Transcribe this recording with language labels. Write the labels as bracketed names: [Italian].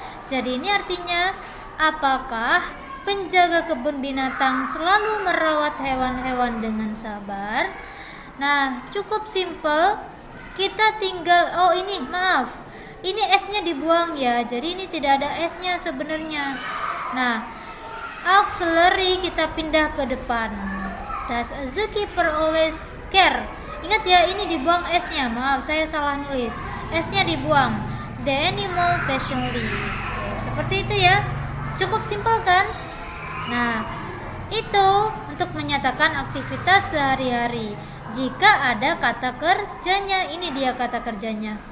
[Indonesian] Jadi ini artinya, apakah penjaga kebun binatang selalu merawat hewan-hewan dengan sabar? Nah, cukup simple. Kita tinggal, ini S-nya dibuang ya. Jadi ini tidak ada S-nya sebenarnya. Nah, auxiliary kita pindah ke depan. [English] Does a zookeeper always care? [Indonesian] Ingat ya, ini dibuang S-nya. Maaf, saya salah nulis. S-nya dibuang. [English] The animal patiently. [Indonesian] Oke, seperti itu ya. Cukup simpel kan? Nah, itu untuk menyatakan aktivitas sehari-hari. Jika ada kata kerjanya, ini dia kata kerjanya.